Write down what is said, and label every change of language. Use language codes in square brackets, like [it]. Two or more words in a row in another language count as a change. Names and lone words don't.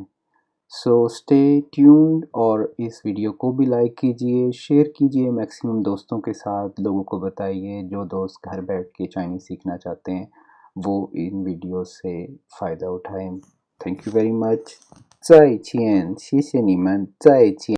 [en] so stay tuned, [hi] और इस वीडियो को भी लाइक कीजिए, शेयर कीजिए मैक्सिमम दोस्तों के साथ, लोगों को बताइए, जो दोस्त घर बैठ के चाइनीज़ सीखना चाहते हैं वो इन वीडियो से फ़ायदा उठाएं। [en] thank you very much, [zh] 再见，谢谢你们，再见。